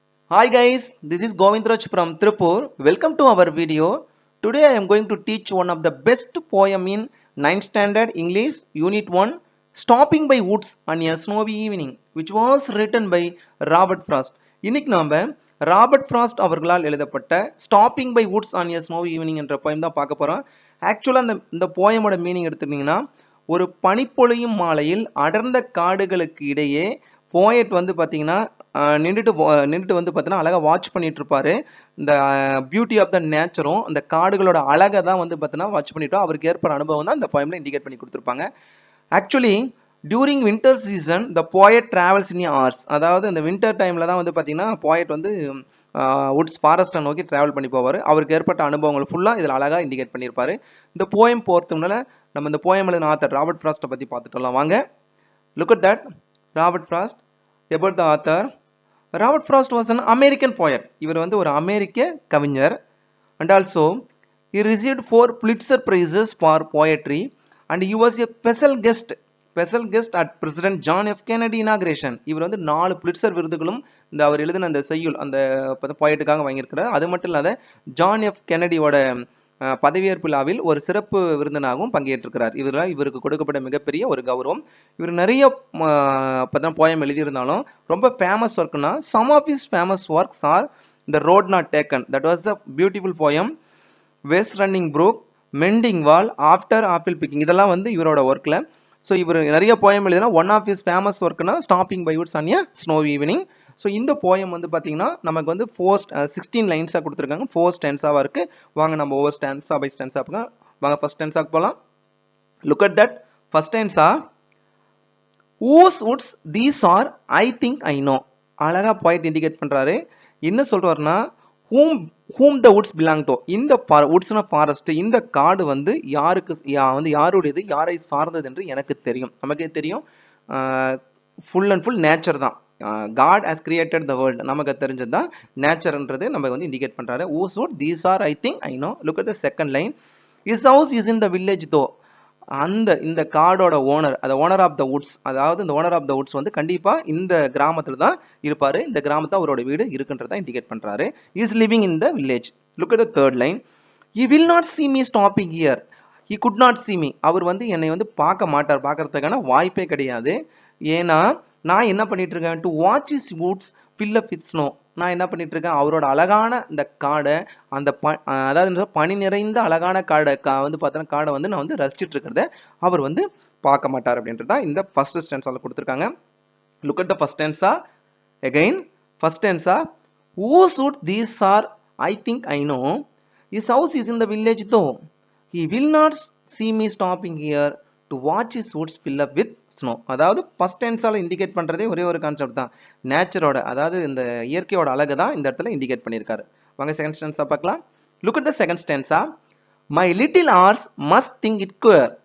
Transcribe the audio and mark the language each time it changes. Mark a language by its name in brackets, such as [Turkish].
[English] Hi guys, this is Govindraj from Tripur. Welcome to our video. Today I am going to teach one of the best poem in 9th standard English Unit 1, Stopping by Woods on a Snowy Evening, which was written by Robert Frost. [Tamil] இன்னைக்கு நாம Robert frost அவர்களால் எழுதப்பட்ட stopping by Woods on a snowy evening என்ற poem தான் பார்க்க போறோம். ஆக்சுவலாக இந்த போயமோட மீனிங் எடுத்துக்கிட்டிங்கன்னா, ஒரு பனிப்பொழியும் மாலையில் அடர்ந்த காடுகளுக்கு இடையே போயட் வந்து பார்த்தீங்கன்னா நின்றுட்டு வந்து பார்த்தீங்கன்னா அழகாக வாட்ச் பண்ணிட்டு இருப்பாரு. இந்த பியூட்டி ஆஃப் த நேச்சரும் அந்த காடுகளோட அழகை தான் வந்து பார்த்தீங்கன்னா வாட்ச் பண்ணிட்டோம். அவருக்கு ஏற்படுற அனுபவம் தான் இந்த போயம்ல இண்டிகேட் பண்ணி கொடுத்துருப்பாங்க. [English] Actually during winter season the poet travels in horse. [Tamil] அதாவது இந்த வின்டர் டைம்ல தான் வந்து பார்த்தீங்கன்னா போயட் வந்து வுட்ஸ் ஃபாரஸ்ட்டை நோக்கி டிராவல் பண்ணி போவார். அவருக்கு ஏற்பட்ட அனுபவங்கள் ஃபுல்லாக இதில் அழகாக இண்டிகேட் பண்ணியிருப்பாரு. இந்த போயம் போகிறதுனால நம்ம இந்த போயம் எழுதின ஆத்தர் ராபர்ட் ஃப்ராஸ்ட்டை பற்றி பார்த்துட்டோம். வாங்க, [English] Look at that. Robert Frost. about the author. Robert Frost was an American poet. [Tamil] இவர் வந்து ஒரு அமெரிக்க கவிஞர். [English] And also he received 4 Pulitzer prizes for poetry and he was a special guest at President John F. Kennedy inauguration. [Tamil] இவர் வந்து 4 Pulitzer விருதுகளும் இந்த அவர் எழுதின அந்த செய்யுள் அந்த போயட்டுக்காக வாங்கியிருக்கிறார். அது மட்டும் இல்லாத ஜான் எஃப் கென்னடியோட பதவியேற்பு விழாவில் ஒரு சிறப்பு விருந்தினாகவும் பங்கேற்றிருக்கிறார். இவருக்கு கொடுக்கப்பட்ட மிகப்பெரிய ஒரு கௌரவம். இவர் நிறைய போயம் எழுதியிருந்தாலும் ரொம்ப famous ஒர்க்னா [English] some of his famous works are the road not taken, that was a beautiful poem, [Tamil] west running Brook, mending wall, after apple picking, இதெல்லாம் வந்து இவரோட ஒர்க்ல. ஸோ இவர் நிறைய போயம் எழுதினா [English] one of his famous [Tamil] ஒர்க்னா stopping by Woods on a snowy evening. So இந்த poem வந்து பார்த்தீங்கன்னா நமக்கு வந்து 16 லைன்ஸாக கொடுத்துருக்காங்க. 4 ஸ்டான்ஸாவாக இருக்கு. வாங்க நம்ம ஒவ்வொரு ஸ்டான்ஸா பை ஸ்டான்ஸா பார்க்கலாம். வாங்க ஃபர்ஸ்ட் ஸ்டான்ஸாக்கு போகலாம். [English] Look at that. First stanza, whose woods these are I think I know. [Tamil] அழகா போயிட் இண்டிகேட் பண்றாரு. என்ன சொல்றாருன்னா, [English] whom the woods belong to. [Tamil] இந்த woodsனா ஃபாரஸ்ட், இந்த காடு வந்து யாருடையது, யாரை சார்ந்தது என்று எனக்கு தெரியும். நமக்கே தெரியும், ஃபுல் அண்ட் ஃபுல் நேச்சர் தான். [English] God has created the world. [Tamil] நமக்கு தெரிஞ்சது தான் நேச்சர்ன்றது நம்ம வந்து இண்டிகேட் பண்றாரு. [English] whose wood these are I think I know. Look at the second line. His house is in the village though. [Tamil] இந்த காடோட ஓனர், அந்த owner of the Woods, அதாவது இந்த ஓனர் ஆஃப் த வுட்ஸ் வந்து கண்டிப்பா இந்த கிராமத்துல தான் இருப்பாரு. இந்த கிராமத்துல அவரோட வீடு இருக்குன்றதை இண்டிகேட் பண்றாரு. [English] Is living in the village. Look at the third line. He will not see me stopping here. He could not see me. [Tamil] அவர் வந்து என்னை வந்து பார்க்க மாட்டார், பார்க்கறதுக்கான வாய்ப்பே கிடையாது. ஏன்னா நான் என்ன பண்ணிட்டு இருக்கேன், [English] To watch his woods fill up with snow. [Tamil] நான் என்ன பண்ணிட்டு இருக்கேன், அவரோட அழகான இந்த காடை, அந்த அதாவது பனி நிறைந்த அழகான காடை வந்து பார்த்தோன்னா காடை வந்து நான் வந்து ரசிச்சுட்டு இருக்கிறத அவர் வந்து பார்க்க மாட்டார் அப்படின்றத இந்த ஃபர்ஸ்ட் ஸ்டான்ஸால கொடுத்துருக்காங்க. [English] Look at the first stanza again. First stanza, whose wood these are I think I know. His house is in the village though. He will not see me stopping here to watch his woods fill up with snow. [Tamil] அதாவது first டென்ஸால indicate பண்றதே ஒரே ஒரு concept தான், நேச்சரோட, அதாவது இந்த இயற்கையோட அழகு தான் இந்த இடத்துல இண்டிகேட் பண்ணியிருக்காரு. வாங்க செகண்ட் ஸ்டான்ஸா பார்க்கலாம். [English] Look at the second stanza. My little horse must think it queer.